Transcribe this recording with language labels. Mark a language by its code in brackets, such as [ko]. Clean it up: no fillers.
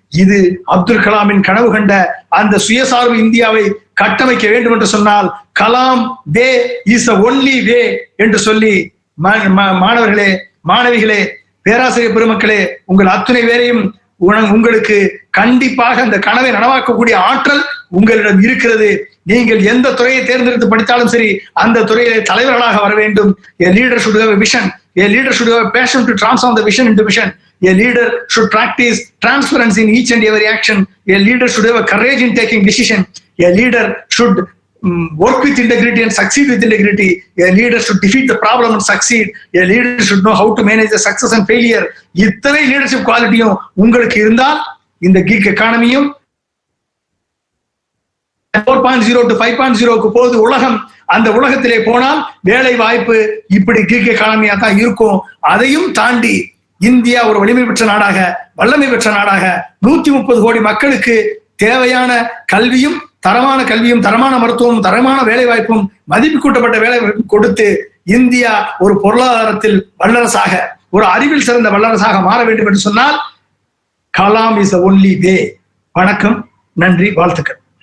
[ta] இது அப்துல் கலாமின் கனவு கண்ட அந்த சுயசார்பு இந்தியாவை கட்டமைக்க வேண்டும் என்று சொன்னால், Kalam [en] way is the only way [ta] என்று சொல்லி, மாணவர்களே, மாணவிகளே, பேராசிரியர் பெருமக்களே, உங்கள் அத்துணை பேரையும் உங்களுக்கு கண்டிப்பாக அந்த கனவை நனவாக்கக்கூடிய ஆற்றல் உங்களிடம் இருக்கிறது. நீங்கள் எந்த துறையை தேர்ந்தெடுத்து படித்தாலும் சரி, அந்த துறையிலே தலைவர்களாக வர வேண்டும். [en] A leader should have a vision. A leader should have a passion to transform the vision into vision. A leader should practice transparency in each and every action. A leader should have a courage in taking decision. A leader should work with integrity and succeed with integrity. A leader should defeat the problem and succeed. A leader should know how to manage the success and failure. [ta] இத்தனை leadership குவாலிட்டியும் உங்களுக்கு இருந்தால், இந்த kick எக்கானமியும் 4.0 to 5.0க்கு போது உலகம். அந்த உலகத்திலே போனால் வேலை வாய்ப்பு இப்படி கிக் எக்கானமியா தான் இருக்கும். அதையும் தாண்டி இந்தியா ஒரு வலிமை பெற்ற நாடாக, வல்லமை பெற்ற நாடாக, 130 கோடி மக்களுக்கு தேவையான கல்வியும், தரமான கல்வியும், தரமான மருத்துவமும், தரமான வேலை வாய்ப்பும், மதிப்பு கூட்டப்பட்ட வேலை வாய்ப்பும் கொடுத்து இந்தியா ஒரு பொருளாதாரத்தில் வல்லரசாக, ஒரு அறிவில் சிறந்த வல்லரசாக மாற வேண்டும் என்று சொன்னால், Kalam [en] Is the only way. [ta] வணக்கம், நன்றி, வாழ்த்துக்கள்.